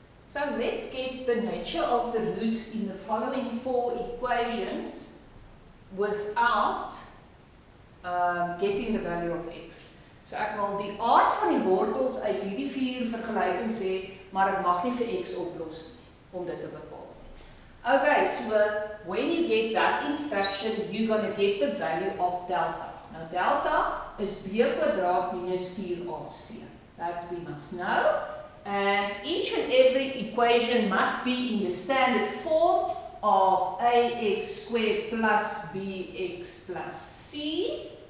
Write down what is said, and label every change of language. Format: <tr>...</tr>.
<en>So let's get the nature of the roots in the following 4 equations without getting the value of x.</en> <af>So ek wil die aard van die wortels uit hierdie 4 vergelykings hê, maar ek mag nie vir x oplos om dit te bepaal.</af> <en>Okay, so when you get that instruction, you're going to get the value of delta. Now delta is b kwadraat minus 4ac. That we must know. And each and every equation must be in the standard form of ax squared plus bx plus c.</en>